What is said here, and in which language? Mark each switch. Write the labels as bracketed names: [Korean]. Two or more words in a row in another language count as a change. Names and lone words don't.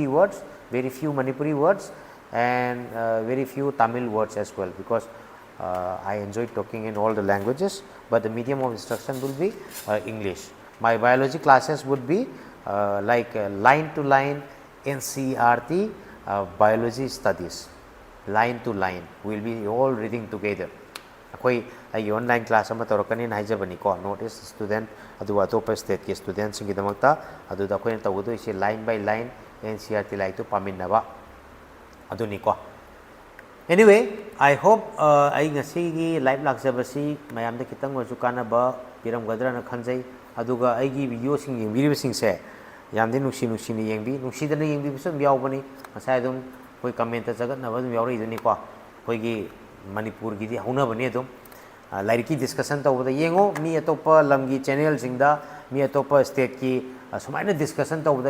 [English] words very few Manipuri words and very few Tamil words as well because I enjoy talking in all the languages but the medium of instruction will be English my biology classes would be like line to line NCERT biology studies line to line we will be all reading together [Manipuri] ꯑꯩꯈꯣꯏ ꯑꯩꯒꯤ ꯑꯣꯟꯂꯥꯏꯟ ꯀ꯭ꯂꯥꯁ ꯑꯃ ꯇꯧꯔꯛꯀꯅꯤꯅ ꯍꯥꯏꯖꯕꯅꯤꯀꯣ ꯅꯣꯔꯠ ꯏꯁ ꯁ꯭ꯇꯨꯗꯦꯟ ꯑꯗꯨꯒ ꯑꯇꯣꯞꯄ ꯁ꯭ꯇꯦꯠꯀꯤ ꯁ꯭ꯇꯨꯗꯦꯟꯁꯤꯡꯒꯤꯗꯃꯛꯇ ꯑꯗꯨꯗ ꯑꯩꯈꯣꯏꯅ ꯇꯧꯒꯗꯣꯏꯁꯤ ꯂꯥꯏꯟ ꯕꯥꯏ ꯂꯥꯏꯟ NCERT ꯂꯥꯏꯔꯤꯛꯇꯨ ꯄꯥꯃꯤꯟꯅꯕ ꯑꯗꯨꯅꯤꯀꯣ [English] anyway I hope [Manipuri] ꯑꯩ ꯉꯁꯤꯒꯤ ꯂꯥꯏꯚ ꯂꯥꯛꯆꯕꯁꯤ ꯃꯌꯥꯝꯗ ꯈꯤꯇꯪ ꯑꯣꯏꯔꯁꯨ ꯀꯥꯟꯅꯕ ꯄꯤꯔꯝꯒꯗ꯭ꯔꯅ ꯈꯟꯖꯩ ꯑꯗꯨꯒ ꯑꯩꯒꯤ ꯚꯤꯗꯤꯑꯣꯁꯤꯡ ꯌꯦꯡꯕꯤꯔꯤꯕꯁꯤꯡꯁꯦ ꯌꯥꯝꯗꯤ ꯅꯨꯡꯁꯤꯅ ꯌꯦꯡꯕꯤ ꯅꯨꯡꯁꯤꯗꯅ ꯌꯦꯡꯕꯤꯕꯁꯨ ꯑꯗꯨꯝ ꯌꯥꯎꯕꯅꯤ ꯉꯁꯥꯏ ꯑꯗꯨꯝ ꯑꯩꯈꯣꯏ ꯀꯃꯦꯟꯇ ꯆꯒꯠꯅꯕ ꯑꯗꯨꯝ ꯌꯥꯎꯔꯛꯏꯗꯨꯅꯤꯀꯣ ꯑꯩꯈꯣꯏꯒꯤ ꯃꯅꯤꯄꯨꯔꯒꯤꯗꯤ ꯍꯧꯅꯕꯅꯤ ꯑꯗꯨꯝ ꯂꯥꯏꯔꯤꯛꯀꯤ ꯗꯤꯁꯀꯁꯟ ꯇꯧꯕꯗ ꯌꯦꯡꯉꯣ ꯃꯤ ꯑꯇꯣꯞꯄ ꯂꯝꯒꯤ ꯆꯦꯅꯦꯜꯁꯤꯡꯗ ꯃꯤ ꯑꯇꯣꯞꯄ ꯁ꯭ꯇꯦꯠꯀꯤ ꯁꯨꯃꯥꯏꯅ ꯗꯤꯁꯀꯁꯟ ꯇꯧꯕꯗ